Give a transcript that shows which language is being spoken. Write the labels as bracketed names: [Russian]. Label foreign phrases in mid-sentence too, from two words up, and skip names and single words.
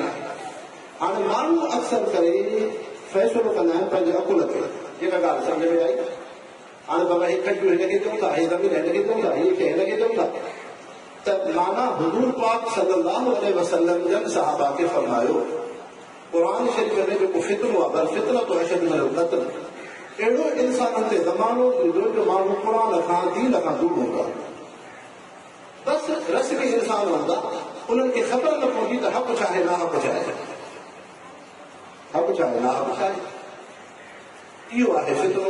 [Sindhi] हाणे माण्हू अक्सर करे फ़ैसिलो कंदा आहिनि पंहिंजे अकुल ते, जेका ॻाल्हि सम्झ में आई। हाणे बाबा हे खटियूं हिनखे चऊं था, हे ज़मीन हिनखे चऊं था, हे शइ हिनखे चऊं था, त माना हुज़ूर पाक [Arabic] صلى الله عليه وسلم [Sindhi] जन सहाबा खे फरमायो क़ुर शरीफ़ में जेको फितनो आहे, [Arabic] بل الفتنة أشد من القتل, [Sindhi] अहिड़ो इंसाननि ते ज़मानो ईंदो जो माण्हू क़ुर खां दीन खां दूर हूंदा, बसि रस्मी इंसान हूंदा, उन्हनि खे ख़बर न पवंदी त हक़ छा आहे नाहक़ छा आहे, हक़ छा आहे नाहक़ छा आहे। इहो आहे फितनो।